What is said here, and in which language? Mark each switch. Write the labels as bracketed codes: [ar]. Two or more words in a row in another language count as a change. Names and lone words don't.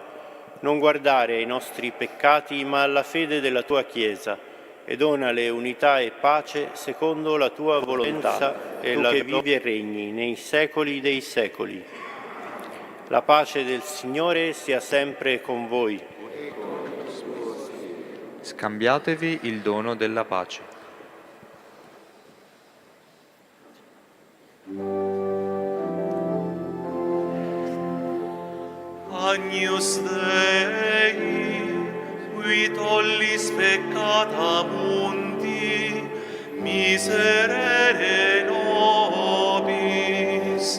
[it] Non guardare ai nostri peccati, ma alla fede della tua Chiesa, e donale unità e pace secondo la tua volontà, e la che vivi e regni nei secoli dei secoli. La pace del Signore sia sempre con voi. Scambiatevi il dono della pace. [la] Agnus Dei, qui tollis peccata mundi, miserere nobis.